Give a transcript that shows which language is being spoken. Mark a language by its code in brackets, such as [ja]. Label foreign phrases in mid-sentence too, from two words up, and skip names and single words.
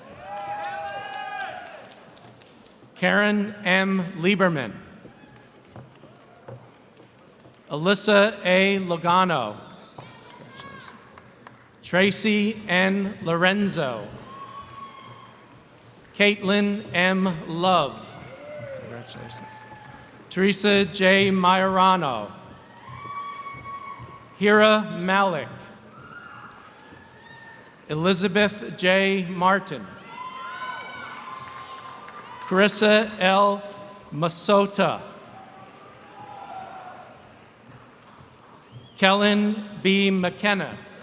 [en] Karen M. Lieberman. Alyssa A. Logano. Tracy N. Lorenzo. Caitlin M. Love. Congratulations. Teresa J. Majorano. Hira Malik. Elizabeth J. Martin. Carissa L. Masota. Kellen B. McKenna.